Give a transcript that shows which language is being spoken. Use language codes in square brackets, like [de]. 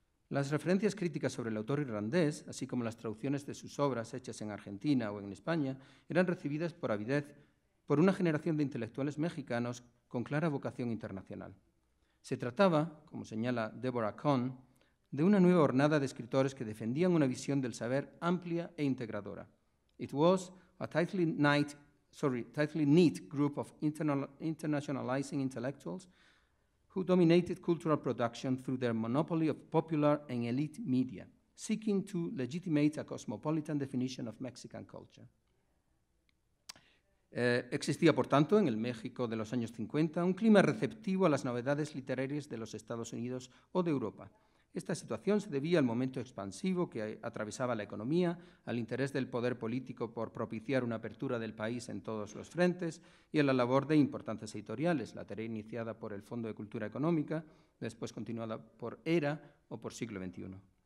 [es] Las referencias críticas sobre el autor irlandés, así como las traducciones de sus obras hechas en Argentina o en España, eran recibidas por avidez por una generación de intelectuales mexicanos con clara vocación internacional. Se trataba, como señala Deborah Cohn, de una nueva hornada de escritores que defendían una visión del saber amplia e integradora. [en] It was a tightly knit group of internationalizing intellectuals who dominated cultural production through their monopoly of popular and elite media, seeking to legitimate a cosmopolitan definition of Mexican culture. [es] Existía, por tanto, en el México de los años 50 un clima receptivo a las novedades literarias de los Estados Unidos o de Europa. Esta situación se debía al momento expansivo que atravesaba la economía, al interés del poder político por propiciar una apertura del país en todos los frentes y a la labor de importantes editoriales, la tarea iniciada por el Fondo de Cultura Económica, después continuada por ERA o por Siglo XXI.